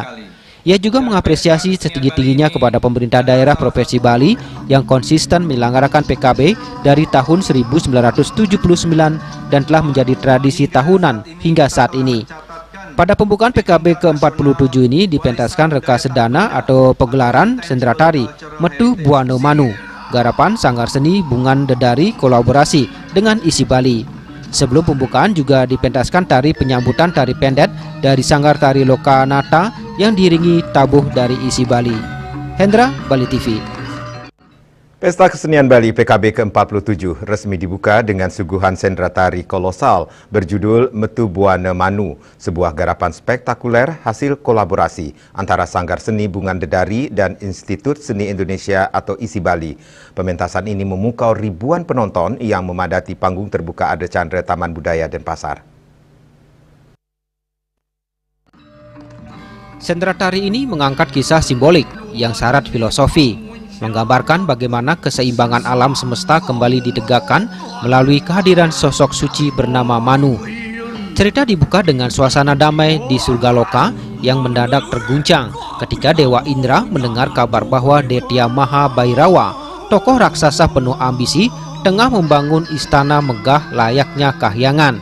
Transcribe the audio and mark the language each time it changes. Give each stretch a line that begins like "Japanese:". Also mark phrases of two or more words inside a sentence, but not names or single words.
Indonesian: Ia juga mengapresiasi setinggi-tingginya kepada pemerintah daerah Provinsi Bali yang konsisten menyelenggarakan PKB dari tahun 1979 dan telah menjadi tradisi tahunan hingga saat ini. Pada pembukaan PKB ke-47 ini dipentaskan Reka Sedana atau pegelaran sendratari Metu Buano Manu, garapan Sanggar Seni Bungan Dedari kolaborasi dengan Isi Bali. Sebelum pembukaan juga dipentaskan tari penyambutan tari pendet dari Sanggar Tari Lokanata yang diiringi tabuh dari Isi Bali. Hendra, Bali TV. Pesta Kesenian Bali PKB ke-47 resmi dibuka dengan suguhan sendera tari kolosal berjudul Metu Buana Manu, sebuah garapan spektakuler hasil kolaborasi antara Sanggar Seni Bungan Dedari dan Institut Seni Indonesia atau ISI Bali. Pementasan ini memukau ribuan penonton yang memadati panggung terbuka Ade Chandra Taman Budaya Denpasar. Sendera tari ini mengangkat kisah simbolik yang syarat filosofi, menggambarkan bagaimana keseimbangan alam semesta kembali ditegakkan melalui kehadiran sosok suci bernama Manu. Cerita dibuka dengan suasana damai di surga loka yang mendadak terguncang ketika Dewa Indra mendengar kabar bahwa Detya Maha Bhairawa, tokoh raksasa penuh ambisi, tengah membangun istana megah layaknya kahyangan.